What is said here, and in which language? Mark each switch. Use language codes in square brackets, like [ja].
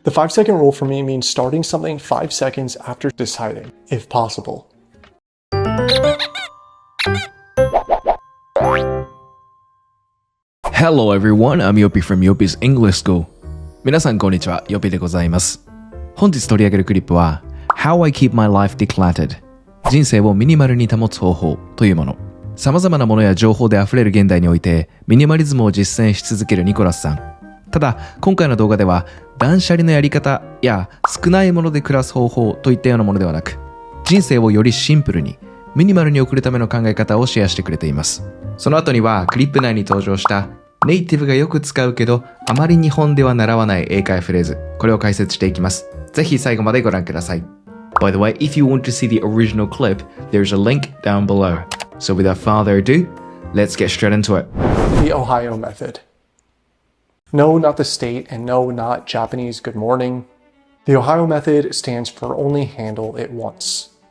[en] The 5-second rule for me means starting something 5 seconds after deciding, if possible. Hello everyone, I'm Yopi from Yopi's English School. [ja] 皆さんこんにちは、ヨピでございます。本日取り上げるクリップは [en] How I Keep My Life Decluttered [ja] 人生をミニマルに保つ方法というもの。様々なものや情報で溢れる現代においてミニマリズムを実践し続けるニコラスさん。ただ今回の動画では断捨離のやり方や少ないもので暮らす方法といったようなものではなく、人生をよりシンプルにミニマルに送るための考え方をシェアしてくれています。その後にはクリップ内に登場したネイティブがよく使うけどあまり日本では習わない英会フレーズ、これを解説していきます。ぜひ最後までご覧ください。 [en] By the way, if you want to see the original clip, there's a link down below. So without further ado, let's get straight into it. The Ohio method. No, not the state, and no, not Japanese good morning. The Ohio method stands for only handle it once.